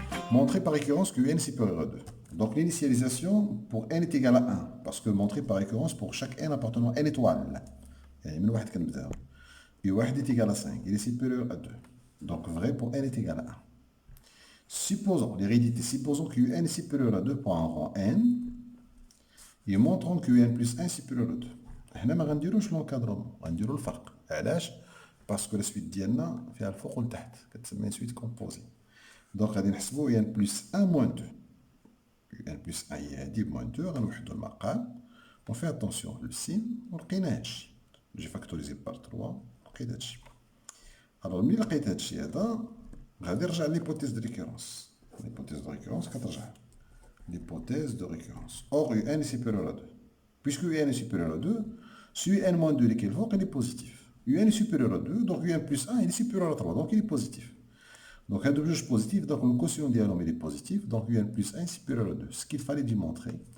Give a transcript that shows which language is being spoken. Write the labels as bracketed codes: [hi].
[fr] montrer par récurrence que n est supérieur à 2. Donc l'initialisation pour n est égal à 1, parce que montrer par récurrence pour chaque n appartenant à n étoile. [ar] يعني من واحد كنبداو. [fr] U1 est égal à 5, il est supérieur à 2. Donc vrai pour n est égal à 1. Supposons, l'hérédité, supposons que un est supérieur à 2 pour un rang n, et montrons que un plus 1 est supérieur à 2. [ar] هنا ما غنديروش l'encadrement, غنديرو الفرق. علاش؟ باسكو لا سويت ديالنا فيها الفوق والتحت، كتسمى سويت كومبوزي. دونك غادي نحسبو ان بلس 1 موان 2. ان بلس 1 هي هادي بموان 2، غنوحدو المقام، ونفي اتونسيون للسين، ولقينا هادشي. جي فاكتوريزي بار 3، لقيت هادشي. الوغ ملي لقيت هادشي هذا، غادي نرجع ليبوتيز دو ريكورونس. [fr] L'hypothèse de récurrence, l'hypothèse de récurrence. Or, un est supérieur à 2. Puisque un est supérieur à 2, si un moins 2 est équivalent, il est positif. Un est supérieur à 2, donc un plus 1 il est supérieur à 3, donc il est positif. Donc un juge positif, donc le quotient dialogue il est positif, donc un plus 1 est supérieur à 2. Ce qu'il fallait démontrer.